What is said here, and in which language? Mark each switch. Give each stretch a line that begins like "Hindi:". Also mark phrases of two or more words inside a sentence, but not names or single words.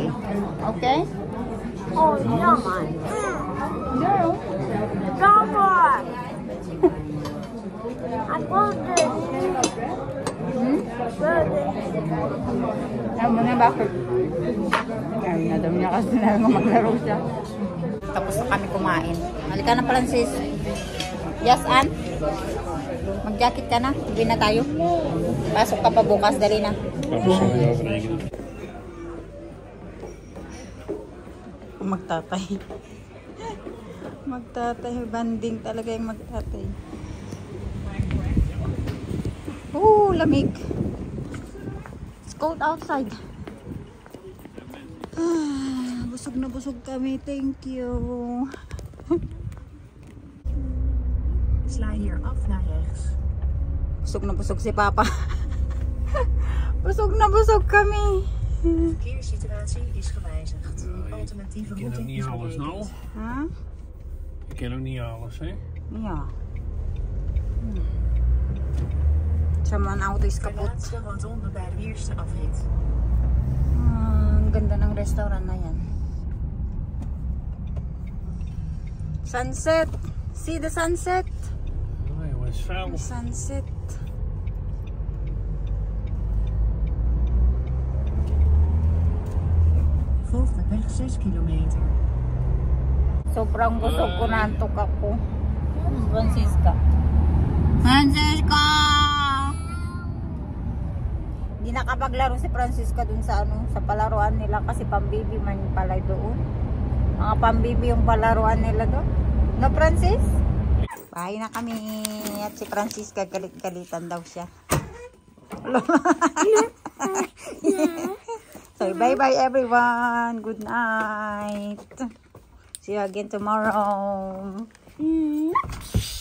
English: Okay? Oh, no, man. No. Don't worry. I'm going to
Filipino: Ayaw mo na bakit? Ayaw na daw niya kasi na maglaro siya. Tapos na kami kumain. Halika na, Francis. Yes, Ann? Mag-jacket ka na. Hindi na tayo. Pasok ka pa bukas. Dali na. Magtatay. Magtatay. Banding talaga yung magtatay. Oh, lamig.
English: It's cold outside.
Filipino: Busog na busog kami.
English: Thank you.
Dutch: Sla hier af naar rechts.
Filipino: Busog na busog si Papa. Busog na busog kami.
Dutch: Verkeerssituatie is gewijzigd. Alternatieve Ik ken route ook niet is alles nou. Huh? Ik ken ook niet alles, hè? Ja. Mijn auto is De kapot. laatste rotonde bij de eerste afrit.
Filipino: Ang ganda ng restaurant na yan.
English: Sunset. See the sunset?
Dutch: Nee, jongen, is vuil.
English: The sunset.
Dutch: Volg de weg 6 kilometer.
Filipino: Sobrang busog ko na antok ako. Francisca. Francisca! nakapaglaro si Francisca dun sa ano, sa palaruan nila kasi pambibi man pala doon. Mga pambibi yung palaruan nila doon. No, Francis? Bahay na kami. At si Francisca galit-galitan daw siya.
English: So, bye-bye everyone. Good night. See you again tomorrow.